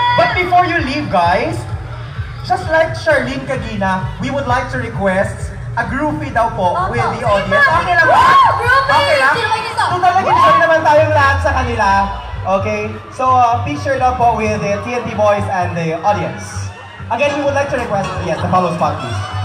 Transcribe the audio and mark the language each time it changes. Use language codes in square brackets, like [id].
[en] But before you leave, guys, just like Charlene Kagina, we would like to request a groupie daw po with the audience. [tl] Okay lang ba? Okay lang? Total nag-enjoy naman tayong lahat sa kanila. [en] Okay? So, picture daw po with the TNT boys and the audience. Again, we would like to request, yes, the follow spot, please.